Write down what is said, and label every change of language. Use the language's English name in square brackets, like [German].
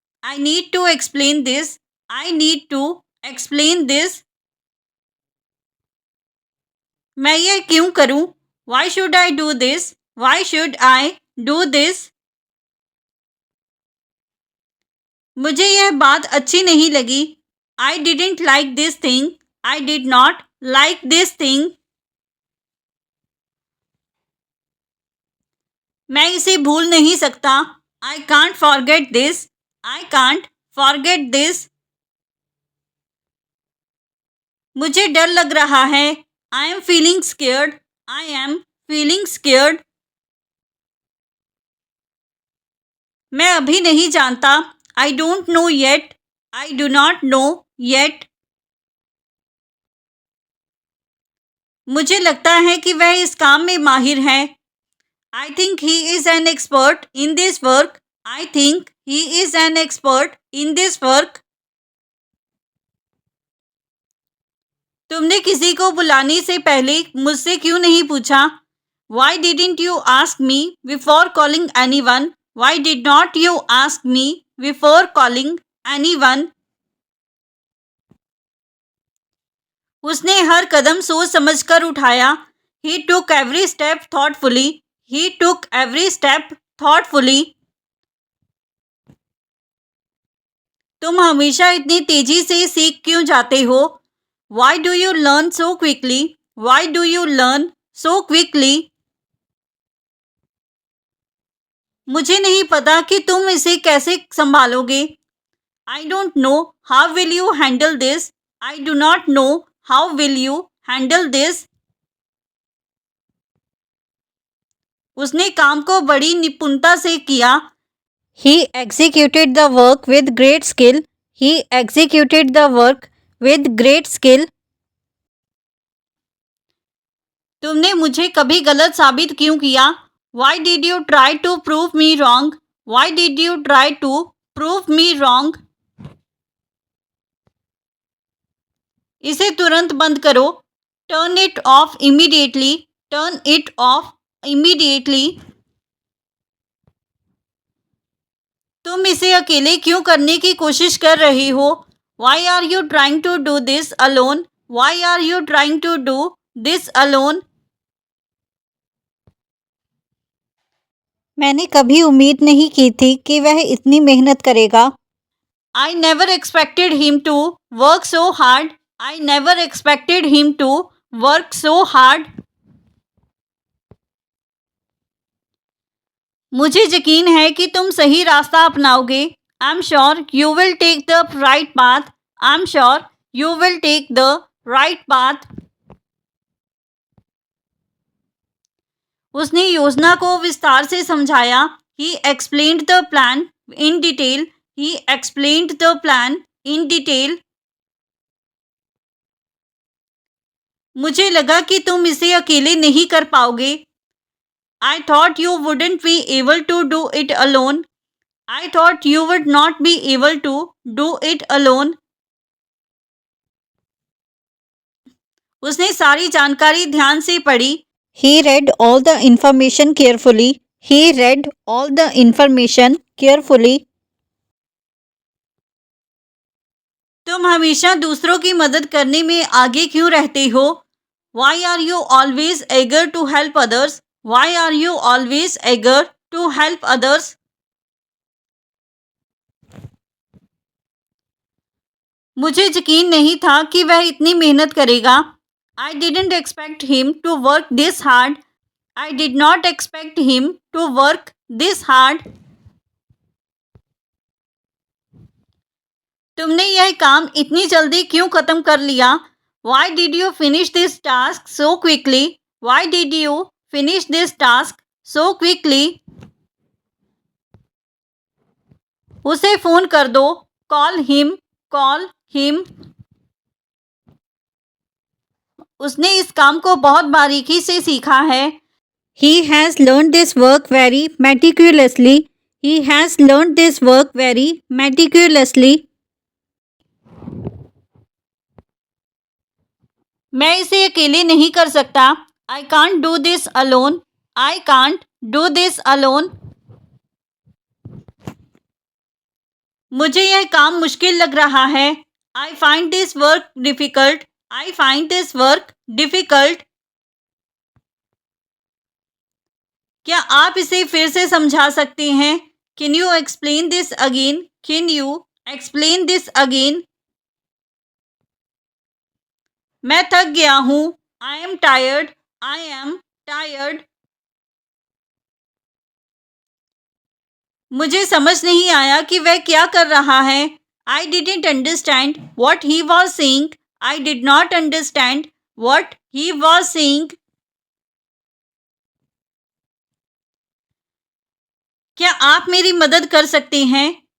[English] I need to explain this. I need to explain this. [Hindi] मैं यह क्यों करूं? [English] Why should I do this? Why should I do this? [Hindi] मुझे यह बात अच्छी नहीं लगी। [English] I didn't like this thing. I did not like this thing. [Hindi] मैं इसे भूल नहीं सकता। [English] I can't forget this. I can't forget this. [Hindi] मुझे डर लग रहा है। [English] I am feeling scared. I am feeling scared. [Hindi] मैं अभी नहीं जानता। [English] I don't know yet. I do not know yet. [Hindi] मुझे लगता है कि वह इस काम में माहिर है। [English] I think he is an expert in this work. I think he is an expert in this work. [Hindi] तुमने किसी को बुलाने से पहले मुझसे क्यों नहीं पूछा? [English] Why didn't you ask me before calling anyone? Why did not you ask me before calling anyone? [Hindi] उसने हर कदम सोच समझकर उठाया। [English] He took every step thoughtfully. He took every step thoughtfully. [Hindi] तुम हमेशा इतनी तेजी से सीख क्यों जाते हो? [English] Why do you learn so quickly? Why do you learn so quickly? [Hindi] मुझे नहीं पता कि तुम इसे कैसे संभालोगे। [English] I don't know how will you handle this. I do not know how will you handle this. [Hindi] उसने काम को बड़ी निपुणता से किया। [English] He executed the work with great skill. He executed the work with great skill. [Hindi] तुमने मुझे कभी गलत साबित क्यों किया? [English] Why did you try to prove me wrong? Why did you try to prove me wrong? [Hindi] इसे तुरंत बंद करो। [English] Turn it off immediately. Turn it off immediately. [Hindi] तुम इसे अकेले क्यों करने की कोशिश कर रहे हो? [English] Why are you trying to do this alone? Why are you trying to do this alone? [Hindi] मैंने कभी उम्मीद नहीं की थी कि वह इतनी मेहनत करेगा। [English] I never expected him to work so hard. I never expected him to work so hard. [Hindi] मुझे यकीन है कि तुम सही रास्ता अपनाओगे। [English] I'm sure you will take the right path. I'm sure you will take the right path. [Hindi] उसने योजना को विस्तार से समझाया। [English] He explained the plan in detail. He explained the plan in detail. [Hindi] मुझे लगा कि तुम इसे अकेले नहीं कर पाओगे। [English] I thought you wouldn't be able to do it alone. I thought you would not be able to do it alone. [Hindi] उसने सारी जानकारी ध्यान से पढ़ी। [English] He read all the information carefully. He read all the information carefully. [Hindi] तुम हमेशा दूसरों की मदद करने में आगे क्यों रहते हो? [English] Why are you always eager to help others? Why are you always eager to help others? [Hindi] मुझे यकीन नहीं था कि वह इतनी मेहनत करेगा। [English] I didn't expect him to work this hard. I did not expect him to work this hard. [Hindi] तुमने यह काम इतनी जल्दी क्यों खत्म कर लिया? [English] Why did you finish this task so quickly? Why did you finish this task so quickly? [Hindi] उसे फोन कर दो। [English] Call him. Call him. [Hindi] उसने इस काम को बहुत बारीकी से सीखा है। [English] He has learned this work very meticulously. He has learned this work very meticulously. [Hindi] मैं इसे अकेले नहीं कर सकता। [English] I can't do this alone. I can't do this alone. [Hindi] मुझे यह काम मुश्किल लग रहा है। [English] I find this work difficult. I find this work difficult. [Hindi] क्या आप इसे फिर से समझा सकते हैं? [English] Can you explain this again? Can you explain this again? [Hindi] मैं थक गया हूँ। [English] I am tired. I am tired. [Hindi] मुझे समझ नहीं आया कि वह क्या कर रहा है। [English] I didn't understand what he was saying. I did not understand what he was saying. [Hindi] क्या आप मेरी मदद कर सकते हैं?